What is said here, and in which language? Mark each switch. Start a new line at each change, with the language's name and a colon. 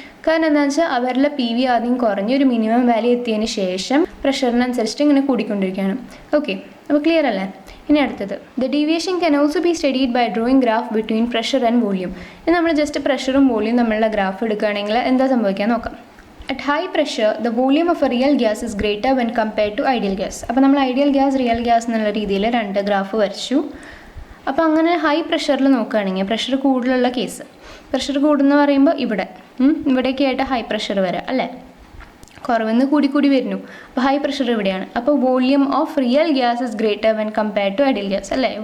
Malayalam: കാരണം എന്താണെന്ന് വെച്ചാൽ അവരിലെ പി വി ആദ്യം കുറഞ്ഞ് ഒരു മിനിമം വാല്യൂ എത്തിയതിന് ശേഷം പ്രഷറിനനുസരിച്ചിട്ട് ഇങ്ങനെ കൂടിക്കൊണ്ടിരിക്കുകയാണ്. ഓക്കെ, അപ്പോൾ ക്ലിയർ അല്ലേ? ഇനി അടുത്തത്,
English: The deviation can also be studied by drawing graph between pressure and volume.
Malayalam: ഇനി നമ്മൾ ജസ്റ്റ് പ്രഷറും വോളിയം തമ്മിലുള്ള ഗ്രാഫ് എടുക്കുകയാണെങ്കിൽ എന്താ സംഭവിക്കാൻ നോക്കാം.
English: At high pressure, the volume of a real gas is greater when compared to ideal gas.
Malayalam: അപ്പോൾ നമ്മൾ ഐഡിയൽ ഗ്യാസ് റിയൽ ഗ്യാസ് എന്നുള്ള രീതിയിൽ രണ്ട് ഗ്രാഫ് വരച്ചു. അപ്പോൾ അങ്ങനെ ഹൈ പ്രഷറിൽ നോക്കുകയാണെങ്കിൽ പ്രഷർ കൂടുതലുള്ള കേസ്, പ്രഷർ കൂടുന്ന പറയുമ്പോൾ ഇവിടേക്ക് ആയിട്ട് ഹൈ പ്രഷർ വരാം അല്ലേ, കുറവെന്ന് കൂടി വരുന്നു. അപ്പോൾ ഹൈ പ്രഷർ ഇവിടെയാണ്.
English: അപ്പോൾ volume of real gas is greater when compared to ideal gas അല്ലേ.